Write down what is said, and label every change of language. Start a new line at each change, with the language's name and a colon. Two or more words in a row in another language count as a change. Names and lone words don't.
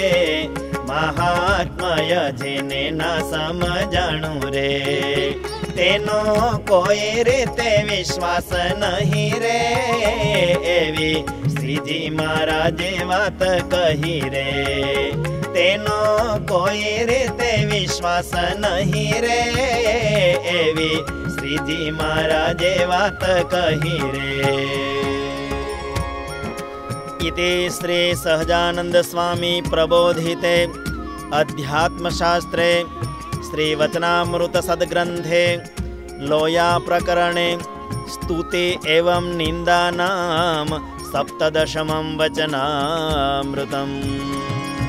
Gujarati: મહાત્મય જેને ના સમજાણું રે, તેનો કોઈ રીતે વિશ્વાસ નહીં રે, એવી શ્રીજી મહારાજે વાત કહી રે, તેનો કોઈ રીતે વિશ્વાસ નહીં રે, એવી શ્રીજી મહારાજે વાત કહી રે.
Sanskrit: इति श्री सहजानंद स्वामी प्रबोधिते अध्यात्मशास्त्रे श्री वचनामृत सद्ग्रंथे लोया प्रकरणे स्तुते एवं निन्दानां सप्तदशमं वचनामृतम्।